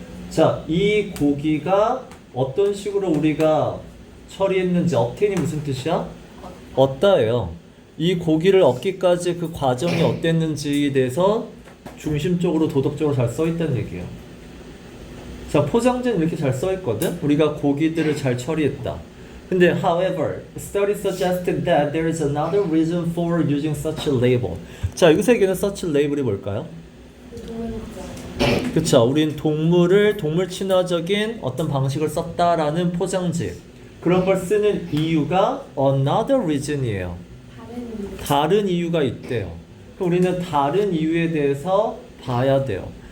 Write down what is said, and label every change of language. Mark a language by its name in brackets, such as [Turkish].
[Korean] 자, 이 고기가 어떤 식으로 우리가 처리했는지 obtain이 무슨 뜻이야? 얻다예요. 이 고기를 얻기까지 그 과정이 어땠는지에 대해서 중심적으로 도덕적으로 잘 써있다는 얘기예요. 자, 포장지는 이렇게 잘 써있거든? 우리가 고기들을 잘 처리했다. 근데 [English] however, studies suggested that there is another reason for using such a label. [Korean] 자, 여기서 얘기하는 such a label이 뭘까요? 그쵸, 우린 동물 친화적인 어떤 방식을 썼다라는 포장지. 그런 걸 쓰는 이유가 another reason이에요. 다른 이유가 있대요. 그럼 우리는 다른 이유에 대해서 봐야 돼요.